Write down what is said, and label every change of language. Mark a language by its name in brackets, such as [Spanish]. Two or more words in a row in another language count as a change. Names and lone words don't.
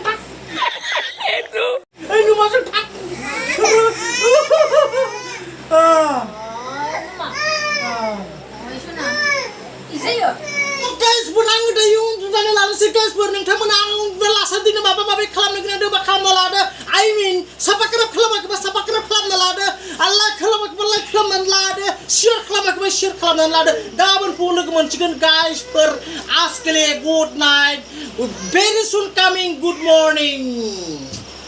[Bodo] नुमाजों थां गाइसफोर आङो दायो उन्दुनानै लानोसै गाइसफोर नोंथांमोना आं लासादिनो माबा माबि खालामनो गोनां दंबा खालामना लादो [English] I mean [Bodo] साबस्क्राइब खालामाखैबा साबस्क्राइब खालामना लादो आरो लाइक खालामाखैबा लाइक खालामनानै लादो शेयार खालामाखैबा शेयार खालामनानै लादो गाबोन फुङाव लोगो मोनसिगोन गाइसफोर आजकेले [English] good night very soon coming good morning